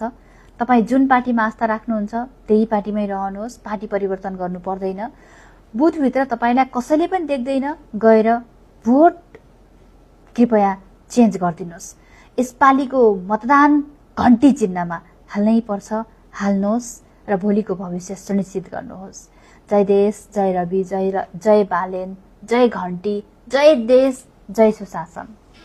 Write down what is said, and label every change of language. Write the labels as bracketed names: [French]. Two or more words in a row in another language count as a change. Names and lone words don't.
[Nepali] तपाईँ जुन पार्टीमा आस्था राख्नुहुन्छ त्यही पार्टीमै रहनुहोस्, पार्टी परिवर्तन गर्नु पर्दैन। बुथभित्र तपाईँलाई कसैले पनि देख्दैन, गएर भोट कृपया चेन्ज गरिदिनुहोस्। यसपालिको मतदान घण्टी चिन्हमा हाल्नै पर्छ, हाल्नुहोस् र भोलिको भविष्य सुनिश्चित गर्नुहोस्। जय देश, जय रवि, जय बालेन, जय घण्टी, जय देश, जय सुशासन।